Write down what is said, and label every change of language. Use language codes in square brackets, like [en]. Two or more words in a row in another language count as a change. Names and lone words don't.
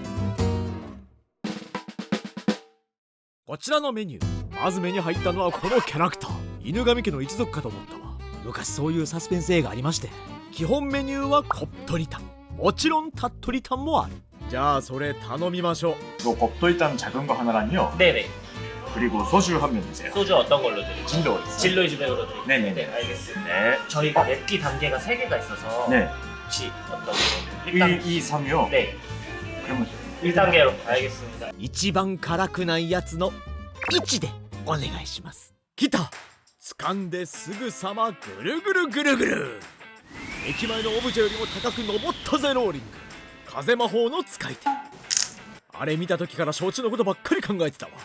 [ja] こちらのメニュー。まず目に入ったのはこのキャラクター。犬神家の一族かと思ったわ。昔そういうサスペンス映画ありまして。基本メニューは鳥取タン。もちろんタットリタンもある。じゃあそれ頼みましょう。 [ko] 곱돌이탕 작은 거 하나랑요. 네네. 그리고 소주 한 병 주세요. 소주 어떤 걸로 드릴까요? 진로 있어요. 진로 200으로 드릴게요. 네네네. 알겠습니다. 네. 저희가 맵기 단계가 3개가 있어서 네. 혹시 어떤 걸로? 1, 2, 3요? 네. 그러면 1단계로 알겠습니다. [ja] 一番辛くないやつの1でお願いします。来た。掴んですぐさまぐるぐる。駅前のオブジェよりも高く登ったぜローリング。風魔法の使い手。あれ見た時から承知のことばっかり考えてたわ。